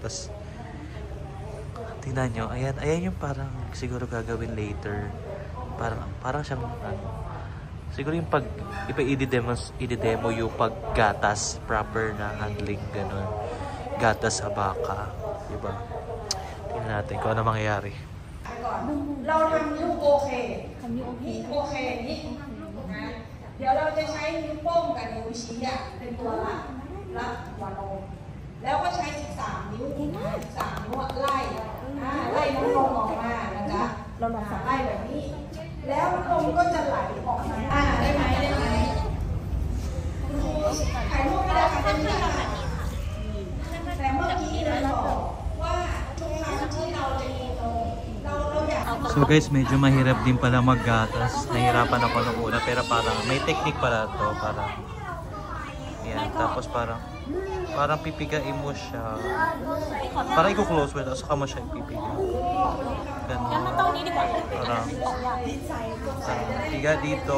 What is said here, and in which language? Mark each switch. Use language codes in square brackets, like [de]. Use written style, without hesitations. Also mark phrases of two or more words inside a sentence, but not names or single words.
[tl] Tapos, tingnan nyo, ayan yung parang siguro gagawin later. Parang siyang, siguro yung pag, i-demo yung paggatas, proper na handling, ganun. Gatas sa baka, diba? Tingnan natin kung ano mangyayari. [th] เราทำนิ้วโอเคนี่โอเคนี่นะเดี๋ยวเราจะใช้นิ้วโป้งกับนิ้วชี้เป็นตัวรับหัวนมแล้วก็ใช้13นิ้ว13นิ้วไล่น้ำนมออกมานะจ๊ะเราลองไล่แบบนี้แล้วนมก็จะไหลออกมาได้ไหม คุณครูถ่ายรูปไม่ได้ค่ะแต่เมื่อกี้เราบอกว่าทุกครั้งที่เราจะมีนม [en] So guys, [tl] medyo mahirap din pala maggatas. Nahirapan ako nung una pero parang may technique pala to. Parang yan. Tapos parang pipigain mo siya. Parang i-close mo. Saka mo siya ipipiga. Ganun. Parang piga dito.